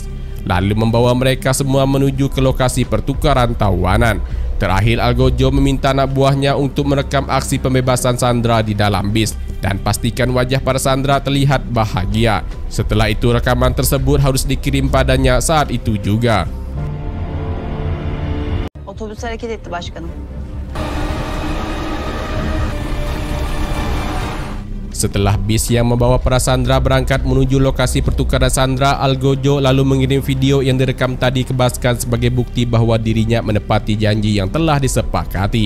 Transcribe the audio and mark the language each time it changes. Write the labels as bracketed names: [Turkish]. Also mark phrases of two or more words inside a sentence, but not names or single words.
[Indonesian] Lalu membawa mereka semua menuju ke lokasi pertukaran tawanan. Terakhir, Algojo meminta anak buahnya untuk merekam aksi pembebasan sandera di dalam bis dan pastikan wajah para sandera terlihat bahagia. Setelah itu, rekaman tersebut harus dikirim padanya saat itu juga. [Turkish] Otobüs hareket etti başkanım. [Indonesian] Setelah bis yang membawa para sandera berangkat menuju lokasi pertukaran sandera, Algojo lalu mengirim video yang direkam tadi ke Baskan sebagai bukti bahwa dirinya menepati janji yang telah disepakati.